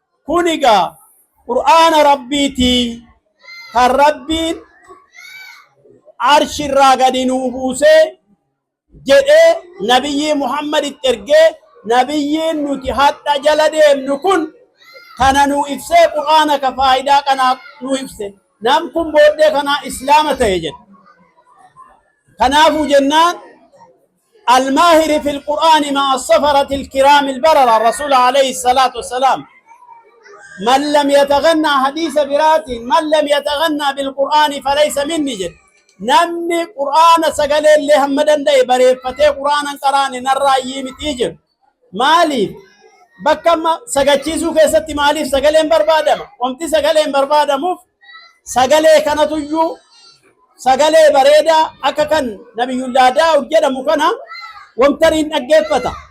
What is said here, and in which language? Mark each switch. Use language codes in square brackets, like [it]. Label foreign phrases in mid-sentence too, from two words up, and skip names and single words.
[om] Kun egaa Qur'aana Rabbiitii kan Rabbiin arshirraa gadi nuu buusee jedhee Nabiyyi Muhammad itti ergee, Nabiyyiin nuti hadha jala deemnu kun kana nuu ibsee Qur'aana ka faayidaa kanaa nuu ibse. Nam kun booddee kanaa Islaama ta'e jedhe. Kanaafuu jennaan, [ar] "الماهر في القرآن مع السفرة الكرام البررة." رسول عليه الصلاة والسلام, "من لم يتغنى حديث برات، من لم يتغنى بالقرآن فليس مني," [om] jedhe. Namni Qur'aana sagalee illee hamma danda'e bareeffatee Qur'aana hin qaraane narraa iyyii mitii jedhu. Maaliif? Bakka amma sagachiisuu keessatti maaliif sagaleen barbaadama? Wanti sagaleen barbaadamuuf sagalee kanatuyyuu sagalee bareedaa akka kan Nabiyullaa Daawud jedhamu kana wamtaniin dhaggeeffata.